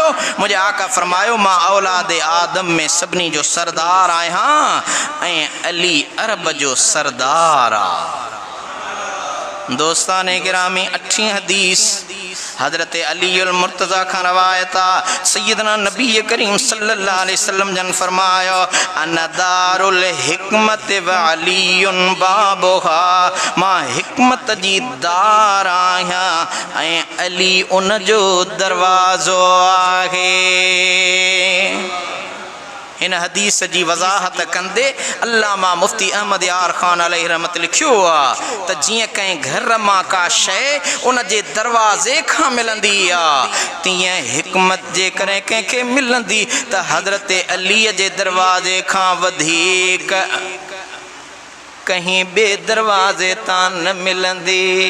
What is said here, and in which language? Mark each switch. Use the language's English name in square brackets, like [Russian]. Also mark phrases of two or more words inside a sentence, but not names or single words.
[Sindhi] मुझे आका फरमायो मां औलाद आदम में सभिनी जो सरदार आहियां ऐं अली अरब जो सरदार आ। दोस्ताने गिरामी अठी हदीस हजरत अलीउल मुर्तज़ा खां रवायता सैयदना नबी करीम [Arabic] صلى الله عليه وسلم [Sindhi] जन फरमायो [Arabic] أنا دار الحكمة وعلي بابها [Sindhi] मां हिकमत जी दार आहियां ऐं अली उन जो दरवाज़ो आहे। इन हदीस जी वज़ाहत कंदे अल्लामा मुफ्ती अहमद यार ख़ान [Arabic] عليه رحمة [Sindhi] लिखियो आहे त जीअं कंहिं घर मां का शइ उन जे दरवाज़े खां मिलंदी आहे तीअं हिकमत जे करे कंहिंखे मिलंदी त हज़रत अलीअ जे दरवाज़े खां वधीक कहीं ॿिए दरवाज़े तां न मिलंदी।